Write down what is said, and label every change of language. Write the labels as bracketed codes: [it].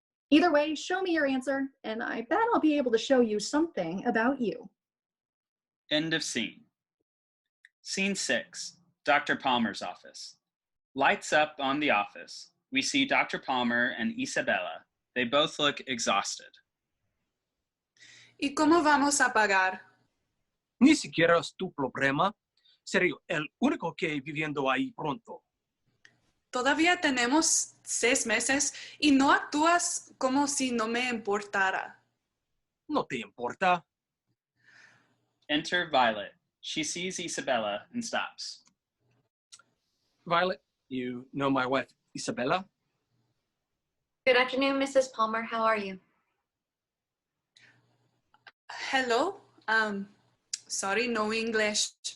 [en] Either way, show me your answer, and I bet I'll be able to show you something about you. End of scene. Scene 6, Dr. Palmer's office. Lights up on the office. We see Dr. Palmer and Isabella. They both look exhausted. [es] ¿Y cómo vamos a pagar? Ni siquiera es tu problema. Seré el único que viviendo ahí pronto. Todavía tenemos 6 meses y no actúas como si no me importara. No te importa. [en] Enter Violet. She sees Isabella and stops. Violet, you know my wife, Isabella? Good afternoon, Mrs. Palmer. How are you? Hello? Sorry, no English.